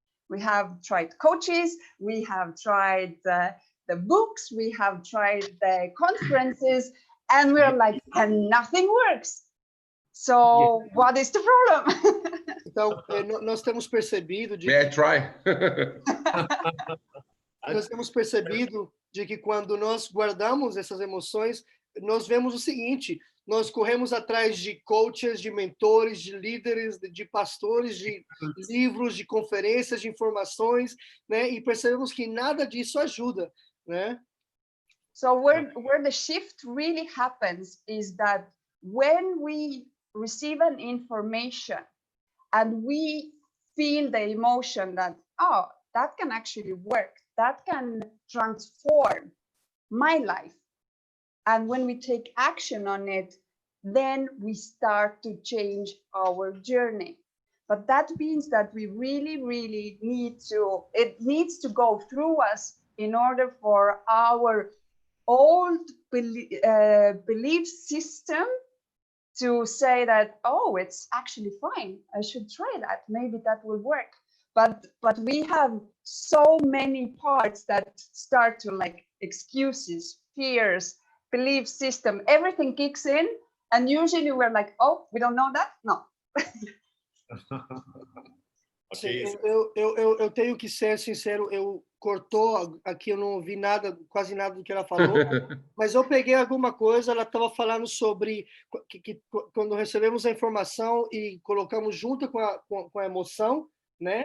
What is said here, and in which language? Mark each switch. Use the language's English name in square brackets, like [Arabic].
[English] We have tried coaches, we have tried the books, we have tried the conferences, and we're like, and nothing works. So what is the problem? [Portuguese] Então, nós temos percebido de [English] May I try? [Portuguese] nós temos percebido de que quando nós guardamos essas emoções, nós vemos o seguinte: nós corremos atrás de coaches, de mentores, de líderes, de pastores, de livros, de conferências, de informações, né? E percebemos que nada disso ajuda, né? [English] So where the shift really happens is that when we receive an information and we feel the emotion that, oh, that can actually work, that can transform my life. And when we take action on it, then we start to change our journey. But that means that we really, really it needs to go through us in order for our old belief system to say that, oh, it's actually fine, I should try that, maybe that will work. But we have so many parts that start to, like, excuses, fears, belief system, everything kicks in, and usually we're like, oh, we don't know that? No. Okay. [Portuguese] Eu tenho que ser sincero, cortou aqui, eu não ouvi nada, quase nada do que ela falou, mas eu peguei alguma coisa. Ela estava falando sobre que quando recebemos a informação e colocamos junto com a emoção, né?